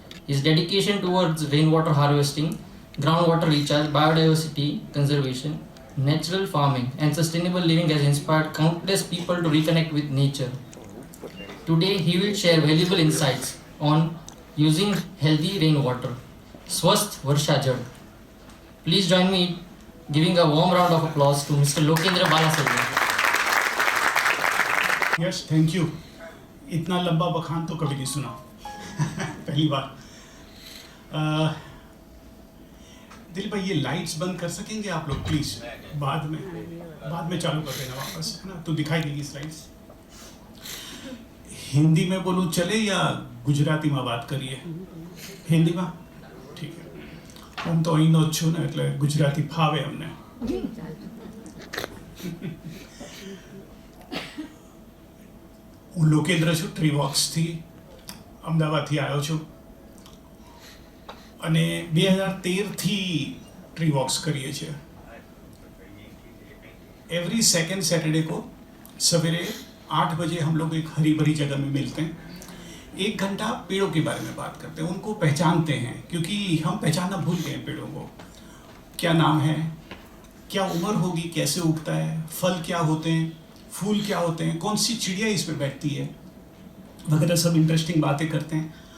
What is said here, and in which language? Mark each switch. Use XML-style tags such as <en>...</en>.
<en>His dedication towards rainwater harvesting, groundwater recharge, biodiversity conservation, natural farming, and sustainable living has inspired countless people to reconnect with nature. Today, he will share valuable insights on using healthy rainwater. Swasth Varsha Jal. Please join me giving a warm round of applause to Mr. Lokendra Balasaria. Yes, thank you.</en> <hi>इतना लंबा बखान तो कभी नहीं सुना पहली बार. दिल भाई ये लाइट्स बंद कर सकेंगे आप लोग प्लीज? बाद में चालू कर देना वापस, है ना? तो दिखाई देगी स्लाइड्स. हिंदी में बोलूं चले या गुजराती में बात करिए? हिंदी में ठीक है.</hi> <gu>હું તો અહીંનો જ છું ને એટલે ગુજરાતી ફાવે અમને. હું લોકેન્દ્ર છું, ટ્રી વોક્સથી અમદાવાદથી આવ્યો છું અને 2013થી ट्री वॉक्स करिए छे.</gu> <hi>एवरी सेकेंड सैटरडे को सवेरे 8 बजे हम लोग एक हरी भरी जगह में मिलते हैं. 1 घंटा पेड़ों के बारे में बात करते हैं, उनको पहचानते हैं, क्योंकि हम पहचानना भूल गए हैं पेड़ों को. क्या नाम है, क्या उम्र होगी, कैसे उगता है, फल क्या होते हैं, फूल क्या होते हैं, कौन सी चिड़िया इस पर बैठती है वगैरह सब इंटरेस्टिंग बातें करते हैं.</hi>